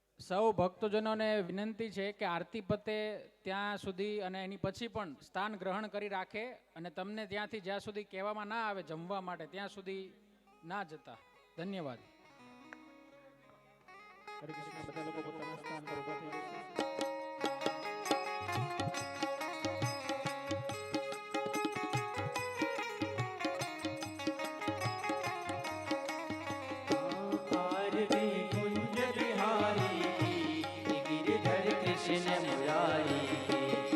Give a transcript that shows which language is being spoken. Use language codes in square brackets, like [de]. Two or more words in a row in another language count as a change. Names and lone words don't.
[gu] સૌ ભક્તજનોને વિનંતી છે કે આરતી પતે ત્યાં સુધી અને એની પછી પણ સ્થાન ગ્રહણ કરી રાખે અને તમને ત્યાંથી જ્યાં સુધી કહેવામાં ના આવે જમવા માટે ત્યાં સુધી ના જતા. ધન્યવાદ. હરે કૃષ્ણ. બધા લોકો પોતાના સ્થાન પર ઊભા થઈ જશે. [hi] आरती कुंज बिहारी की गिरधर कृष्ण मुरारी की